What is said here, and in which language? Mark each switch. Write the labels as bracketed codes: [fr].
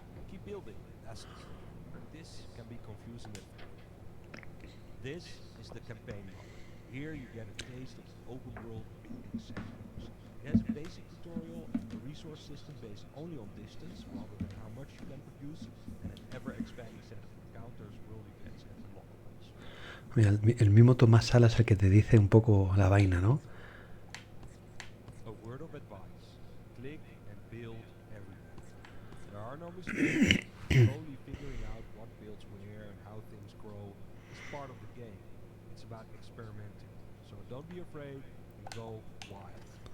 [en] Keep building, in essence. But this can be confusing at first. This is the campaign mode. Here you get a taste of the open world in sections. It has a basic tutorial, a resource system based only on distance rather than how much you can produce, and an ever-expanding set of encounters, world events, and unlockables. [es] Mira, el mismo Tomás Sala es el que te dice un poco la vaina, ¿no? [en] A word of advice: click and build everywhere. There are no mistakes. Slowly figuring out what builds where and how things grow is part of the game. It's about experimenting. So don't be afraid and go wild.